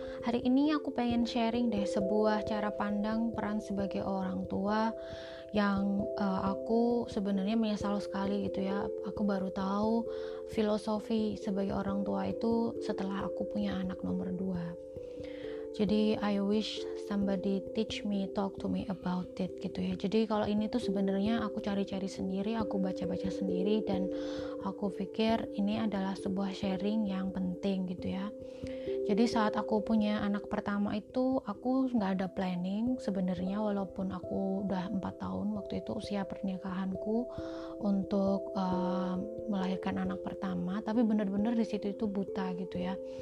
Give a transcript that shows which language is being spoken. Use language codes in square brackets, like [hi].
[id] Hari ini aku pengen sharing deh sebuah cara pandang peran sebagai orang tua yang aku sebenarnya menyesal sekali gitu ya. Aku baru tahu filosofi sebagai orang tua itu setelah aku punya anak nomor 2. Jadi [en] I wish somebody teach me, talk to me about it [id] gitu ya. Jadi kalau ini tuh sebenarnya aku cari-cari sendiri, aku baca-baca sendiri, dan aku pikir ini adalah sebuah sharing yang penting gitu ya. Jadi saat aku punya anak pertama itu aku nggak ada planning sebenarnya, walaupun aku udah 4 tahun waktu itu usia pernikahanku untuk melahirkan anak pertama, tapi benar-benar di situ itu buta gitu ya.